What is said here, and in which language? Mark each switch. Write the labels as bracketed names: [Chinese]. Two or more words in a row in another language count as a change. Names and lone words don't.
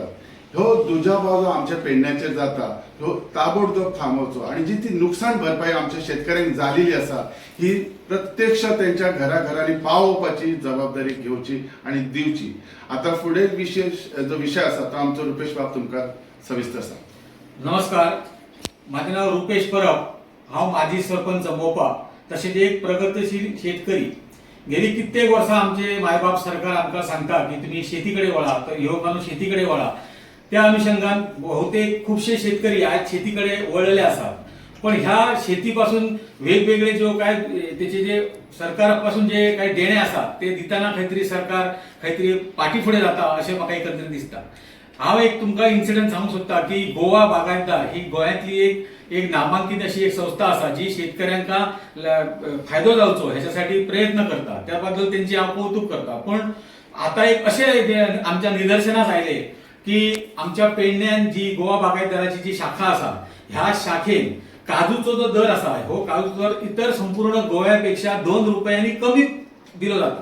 [Konkani] ह्यो दुजाभाव जो आमच्या पेडण्याचेर जाता ह्यो ताबडतोब थांबोवचो आणि जी ती नुकसाण भरपाई आमच्या शेतकऱ्यांक जालेली आसा ही प्रत्यक्ष त्यांच्या घराघरांनी पावोवपाची जबाबदारी घेवची आणि दिवची. आता फुडें जो विषय आसा तो आमचो रुपेश बाब तुमकां सविस्तर सांग. [Marathi] नमस्कार, माझे नाव [Konkani] रुपेश परब. हांव माजी सरपंच मोपा, तशेंच एक प्रगतीशील शेतकरी. गेली कित्येक वर्सां आमचे मायबाप सरकार आमकां सांगता की [Marathi] तुम्ही शेतीकडे वळा, तर युवकांनो शेतीकडे वळा. त्या अनुषंगान बहुतेक खूपशे शेतकरी आज शेतीकडे वळलेले असतात. [Konkani] पण ह्या शेतीपासून वेगवेगळे जो काय त्याचे जे सरकारापासून जे काही देणे असतात ते दिताना काहीतरी सरकार काहीतरी पाठीफुडें जाता अशें म्हाका एकंदरीत दिसता. हांव एक तुमकां इन्सिडंट सांगूंक सोदता की गोवा बागायतदार ही गोंयांतली एक नामांकीत अशी एक संस्था आसा जी शेतकऱ्यांका फायदो जावचो ह्याच्यासाठी प्रयत्न करता. त्याबद्दल त्यांची हांव कौतुक करता. पण आता एक अशें आमच्या निदर्शनास आयले की आमच्या पेडण्यान जी गोवा बागायतदाराची जी शाखा आसा ह्या शाखेन काजूचो जो दर आसा हो काजूचो दर इतर संपूर्ण गोव्यापेक्षा 2 रुपयांनी कमी दिलो जाता.